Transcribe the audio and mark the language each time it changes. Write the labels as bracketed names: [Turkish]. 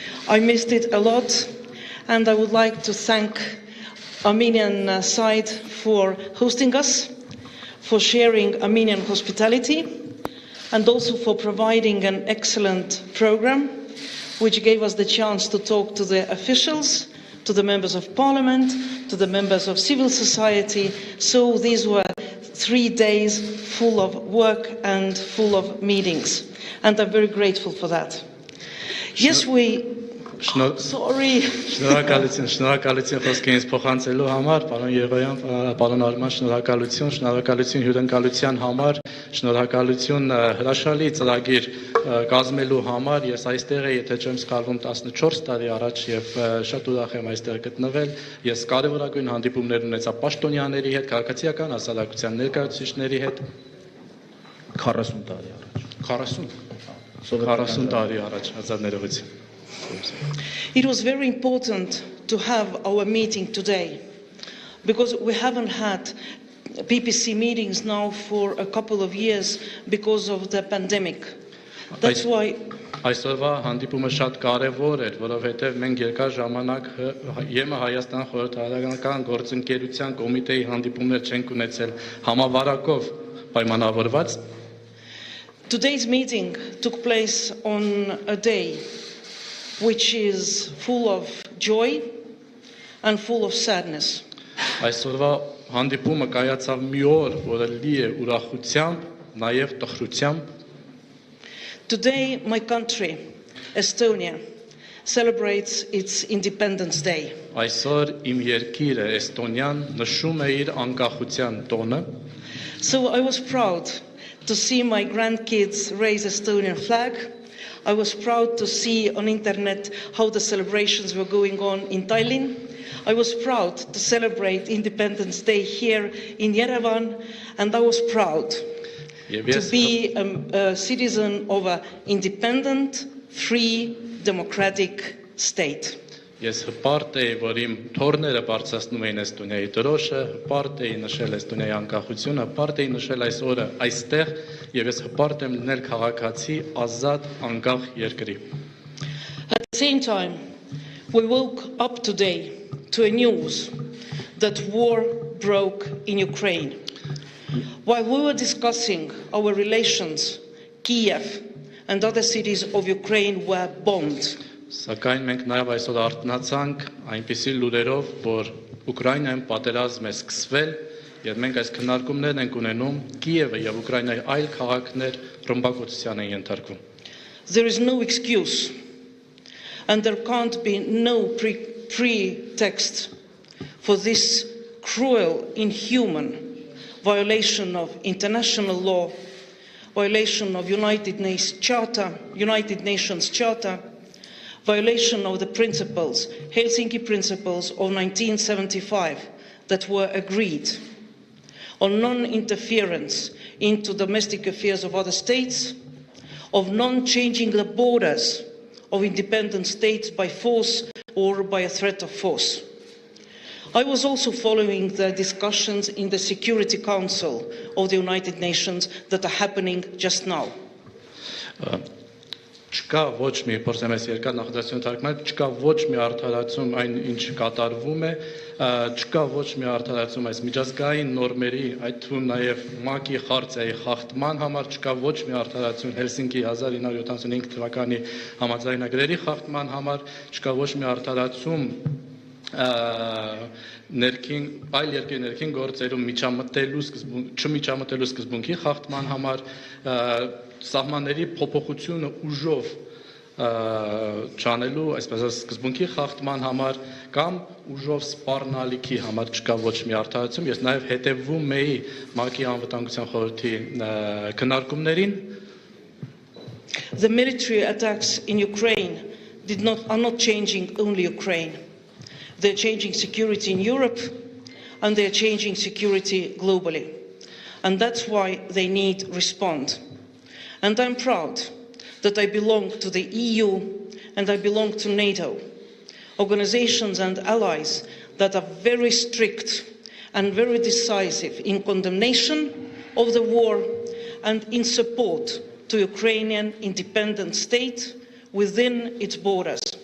[English] I missed it a lot, and I would like to thank Armenian side for hosting us, for sharing Armenian hospitality, and also for providing an excellent program, which gave us the chance to talk to the officials, to the members of parliament, to the members of civil society. So these were 3 days full of work and full of meetings. And I'm very grateful for that. Yes, sorry. [Armenian] Շնորհակալություն խոսքերից փոխանցելու համար, պարոն Եվրան, պարոն Արման, շնորհակալություն հյուրընկալության համար, շնորհակալություն հրաշալի ծրագիր կազմելու համար. Ես այստեղ եմ, եթե չեմ սխալվում, 14 տարի առաջ եւ շատ ուրախ եմ այստեղ գտնվել. Ես կարևորագույն հանդիպումներ ունեցա պաշտոնյաների հետ, քաղաքացիական հասարակության ներկայացուցիչների հետ 40 տարի առաջ. 40 տարի առաջ, հազար ներողություն. [English] It was very important to have our meeting today because we haven't had PPC meetings now for a couple of years because of the pandemic. That's why [Armenian] Այսօրվա հանդիպումը շատ կարևոր էր, որովհետև մենք երկար ժամանակ ԵՄ Հայաստան խորհրդարանական գործընկերության կոմիտեի հանդիպումներ չենք ունեցել համավարակով պայմանավորված. [English] Today's meeting took place on a day which is full of joy and full of sadness. [Armenian] Այսօրվա հանդիպումը կայացավ մի օր, որը լի է ուրախությամբ, նաև տխրությամբ. [English] Today my country, Estonia, celebrates its Independence Day. [Armenian] Այսօր իմ երկիրը Էստոնիան նշում է իր անկախության տոնը։ [English] So I was proud to see my grandkids raise Estonian flag. I was proud to see on internet how the celebrations were going on in Tallinn. I was proud to celebrate Independence Day here in Yerevan, and I was proud to be a citizen of an independent, free, democratic state. [Armenian] Ես հպարտ էի, որ իմ թորները բարձրացնում էին Էստոնիայի դրոշը, հպարտ էի նշել Էստոնիայի անկախությունը, հպարտ էի նշել այս օրը այստեղ, եւ ես հպարտ եմ լինել քաղաքացի ազատ անկախ երկրի։ [English] At the same time, we woke up today to a news that war broke in Ukraine. While we were discussing our relations, Kiev and other cities of Ukraine were bombed. [Armenian] Սակայն մենք նաև այսօր արթնացանք այնպիսի լուրերով, որ Ուկրաինայում պատերազմ է սկսվել, եւ մենք այս քննարկումներն ենք ունենում Կիևը եւ Ուկրաինայի այլ քաղաքներ ռմբակոծության են ենթարկվում։ [English] There is no excuse, and there can't be no pretext for this cruel, inhuman violation of international law, violation of United Nations Charter, violation of the principles, Helsinki Principles of 1975 that were agreed on non-interference into domestic affairs of other states, of non-changing the borders of independent states by force or by a threat of force. I was also following the discussions in the Security Council of the United Nations that are happening just now. [Armenian] Չկա ոչ մի փորձեմ ես երկար նախադասություն թարգմանել, չկա ոչ մի արդարացում այն ինչ կատարվում է, չկա ոչ մի արդարացում այս միջազգային նորմերի, այդ թվում նաև ՄԱԿ-ի խարտիայի խախտման համար, չկա ոչ մի արդարացում Հելսինկի 1975 թվականի համաձայնագրերի խախտման համար, չկա ոչ մի արդարացում այլ երկրի ներքին գործերում չմիջամտելու սկզբունքի խախտման համար, սահմանների փոփոխությունը ուժով չանելու, այսպես ասած, սկզբունքի խախտման համար կամ ուժով սպառնալիքի համար չկա ոչ մի արդարացում։ Ես նաև հետևում էի ՄԱԿ-ի անվտանգության խորհրդի քննարկումներին։ [English] The military attacks in Ukraine are not changing only Ukraine. They're changing security in Europe, and they're changing security globally. And that's why they need to respond. And I'm proud that I belong to the EU and I belong to NATO, organizations and allies that are very strict and very decisive in condemnation of the war and in support to Ukrainian independent state within its borders.